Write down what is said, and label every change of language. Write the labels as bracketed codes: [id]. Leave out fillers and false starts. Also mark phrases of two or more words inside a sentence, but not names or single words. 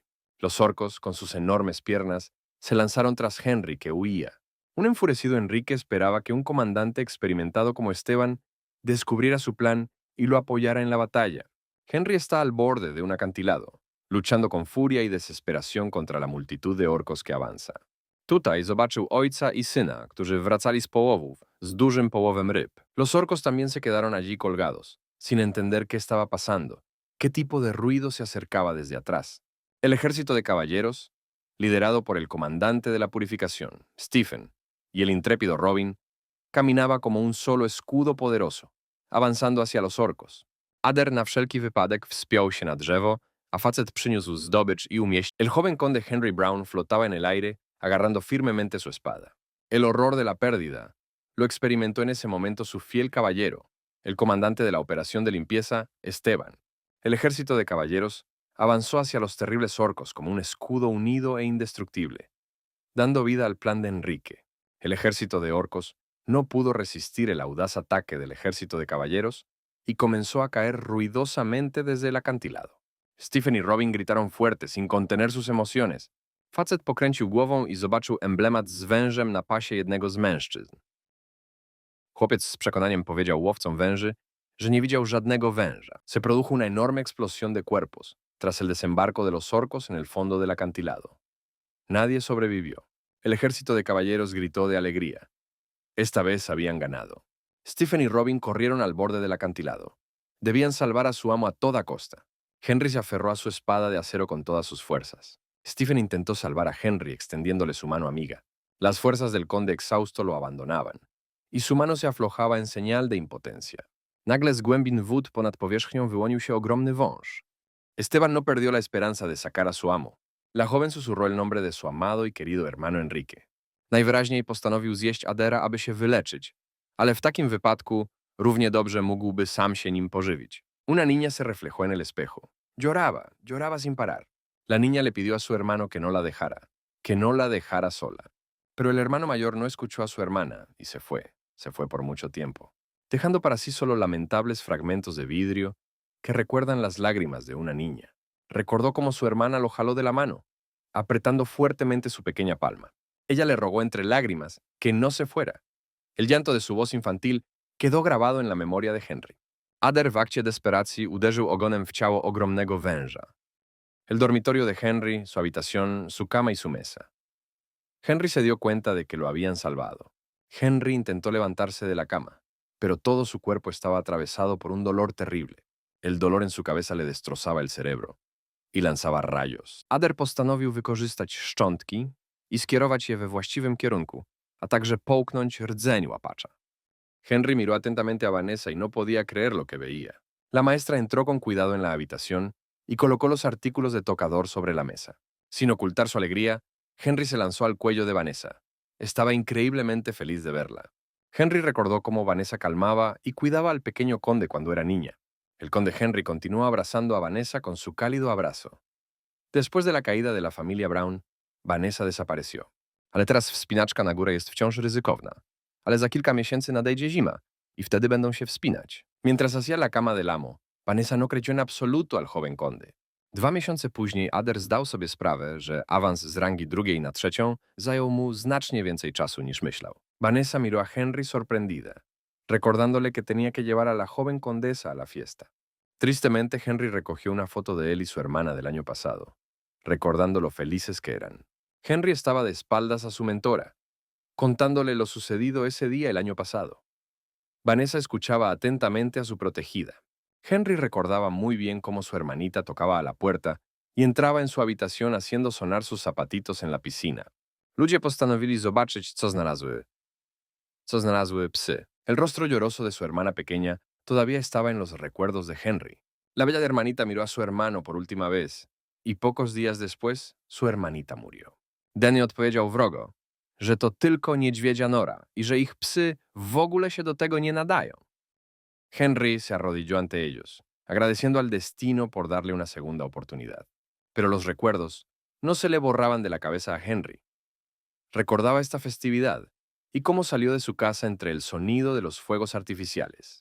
[es] Los orcos, con sus enormes piernas, se lanzaron tras Henry, que huía. Un enfurecido Enrique esperaba que un comandante experimentado como Esteban descubriera su plan y lo apoyara en la batalla. Henry está al borde de un acantilado, luchando con furia y desesperación contra la multitud de orcos que avanza. [pl] Tutaj zobaczył ojca i syna, którzy wracali z połowów, z dużym połowem ryb. [es] Los orcos también se quedaron allí colgados, sin entender qué estaba pasando, qué tipo de ruido se acercaba desde atrás. El ejército de caballeros, liderado por el comandante de la purificación, Stephen, y el intrépido Robin, caminaba como un solo escudo poderoso, avanzando hacia los orcos. [pl] Ader na wszelki wypadek wspiął się na drzewo, a facet przyniósł zdobycz y umieścił. [es] El joven conde Henry Brown flotaba en el aire, agarrando firmemente su espada. El horror de la pérdida lo experimentó en ese momento su fiel caballero, el comandante de la operación de limpieza, Esteban. El ejército de caballeros avanzó hacia los terribles orcos como un escudo unido e indestructible, dando vida al plan de Enrique. El ejército de orcos no pudo resistir el audaz ataque del ejército de caballeros y comenzó a caer ruidosamente desde el acantilado. Stephen y Robin gritaron fuerte, sin contener sus emociones. [pl] Facet pokręcił głową i zobaczył emblemat z wężem na pasie jednego z mężczyzn. Chłopiec z przekonaniem powiedział łowcom węży, że nie widział żadnego węża. [es] Se produjo una enorme explosión de cuerpos tras el desembarco de los orcos en el fondo del acantilado. Nadie sobrevivió. El ejército de caballeros gritó de alegría. Esta vez habían ganado. Stephen y Robin corrieron al borde del acantilado. Debían salvar a su amo a toda costa. Henry se aferró a su espada de acero con todas sus fuerzas. Stephen intentó salvar a Henry extendiéndole su mano amiga. Las fuerzas del conde exhausto lo abandonaban, y su mano se aflojaba en señal de impotencia. [pl] Nagle z głębin wód ponad powierzchnią wyłonił się ogromny wąż. [es] Esteban no perdió la esperanza de sacar a su amo. La joven susurró el nombre de su amado y querido hermano Enrique. [pl] Najwyraźniej postanowił zjeść Adera, aby się wyleczyć, ale w takim wypadku równie dobrze mógłby sam się nim pożywić. [es] Una niña se reflejó en el espejo. Lloraba sin parar. La niña le pidió a su hermano que no la dejara sola. Pero el hermano mayor no escuchó a su hermana y se fue por mucho tiempo, dejando para sí solo lamentables fragmentos de vidrio que recuerdan las lágrimas de una niña. Recordó cómo su hermana lo jaló de la mano, apretando fuertemente su pequeña palma. Ella le rogó entre lágrimas que no se fuera. El llanto de su voz infantil quedó grabado en la memoria de Henry. [pl] Ader w akcie desperacji uderzył ogonem w ciało ogromnego węża. [es] El dormitorio de Henry, su habitación, su cama y su mesa. Henry se dio cuenta de que lo habían salvado. Henry intentó levantarse de la cama, pero todo su cuerpo estaba atravesado por un dolor terrible. El dolor en su cabeza le destrozaba el cerebro i lanzaba rayos. [pl] Ader postanowił wykorzystać szczątki i skierować je we właściwym kierunku, a także połknąć rdzeń łapacza. [es] Henry miró atentamente a Vanessa y no podía creer lo que veía. La maestra entró con cuidado en la habitación y colocó los artículos de tocador sobre la mesa. Sin ocultar su alegría, Henry se lanzó al cuello de Vanessa. Estaba increíblemente feliz de verla. Henry recordó cómo Vanessa calmaba y cuidaba al pequeño conde cuando era niña. El conde Henry continuó abrazando a Vanessa con su cálido abrazo. Después de la caída de la familia Brown, Vanessa desapareció. [pl] Ale teraz wspinaczka na górę jest wciąż ryzykowna. Ale za kilka miesięcy nadejdzie zima i wtedy będą się wspinać. [es] Mientras hacía la cama del amo, Vanessa no creyó en absoluto al joven conde. [pl] 2 miesiące później Adair zdał sobie sprawę, że awans z rangi drugiej na trzecią zajął mu znacznie więcej czasu niż myślał. [es] Vanessa miró a Henry sorprendida, recordándole que tenía que llevar a la joven condesa a la fiesta. Tristemente, Henry recogió una foto de él y su hermana del año pasado, recordando lo felices que eran. Henry estaba de espaldas a su mentora, contándole lo sucedido ese día el año pasado. Vanessa escuchaba atentamente a su protegida. Henry recordaba muy bien cómo su hermanita tocaba a la puerta y entraba en su habitación haciendo sonar sus zapatitos en la piscina. [pl] Ludzie postanowili zobaczyć, co znalazły psy. [es] El rostro lloroso de su hermana pequeña todavía estaba en los recuerdos de Henry. La bella hermanita miró a su hermano por última vez y pocos días después su hermanita murió. [pl] Danny odpowiedział wrogo, że to tylko niedźwiedzia nora i że ich psy w ogóle się do tego nie nadają. [es] Henry se arrodilló ante ellos, agradeciendo al destino por darle una segunda oportunidad. Pero los recuerdos no se le borraban de la cabeza a Henry. Recordaba esta festividad y cómo salió de su casa entre el sonido de los fuegos artificiales.